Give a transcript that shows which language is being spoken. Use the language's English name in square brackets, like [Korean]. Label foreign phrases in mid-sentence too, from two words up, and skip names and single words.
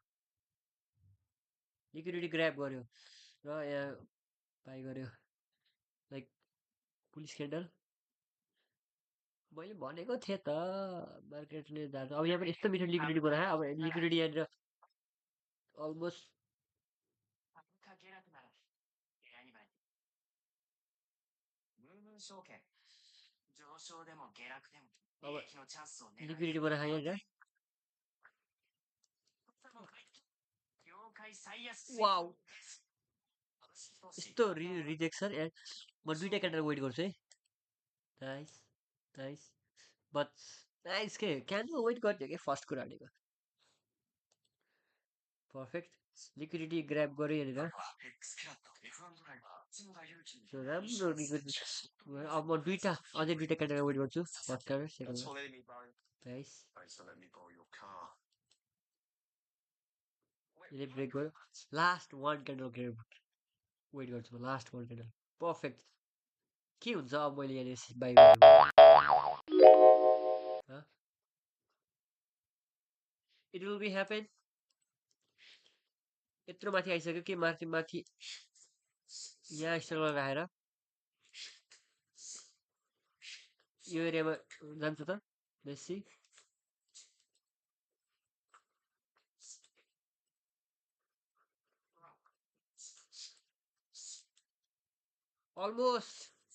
[English] liquidity grab [Nepali] गर्यो र यहाँ बाई गर्यो, [English] like police candle. [Nepali] मैले भनेको थिएँ त मार्केटले झार्छ। अब यहाँ पनि यस्तो मिठो लिक्विडिटी बनायो। अब लिक्विडिटी यहाँनिर अलमोस्ट [Japanese] 株価下落なら狙いにばい。ムームー証券。上昇でも下落でも利 [Nepali] अब [Japanese] 益のチャンスを狙い [Nepali] लिक्विडिटी बनाएको यहाँनिर। [Japanese] 業界最安値 [Nepali] वाउ [Japanese] 株式投資 [Nepali] यस्तो रिजेक्सन म दुइटा [English] candle wait [Nepali] गर्छु है। [English] nice nice but nice [Nepali] के [English] candle wait [Nepali] गर्थ्यो कि फर्स्ट कुरा भनेको। [English] perfect liquidity grab [Nepali] गर्यो यहाँनिर। [Japanese] X キラット F1 ドライバー角田裕樹に [Nepali] So, राम्रो लिक्विडिटी। अब म अझै दुइटा [English] candle wait [Nepali] गर्छु [English] first candle Thanks [Nepali] सेकेन्ड। [English] for letting me borrow. [Nepali] नाइस [English] Thanks for letting me borrow your car. [Nepali] यसले ब्रेक गर्यो। [English] last one candle wait [Nepali] गर्छु म, [English] last one candle. [Nepali] पर्फेक्ट के हुन्छ अब मैले यहाँनिर [English] buy it will be happen. [Nepali] यत्रो माथि आइसक्यो कि माथि माथि यहाँ स्टल राखेर यो एरियामा जान्छ त बेसी। अलमोस्ट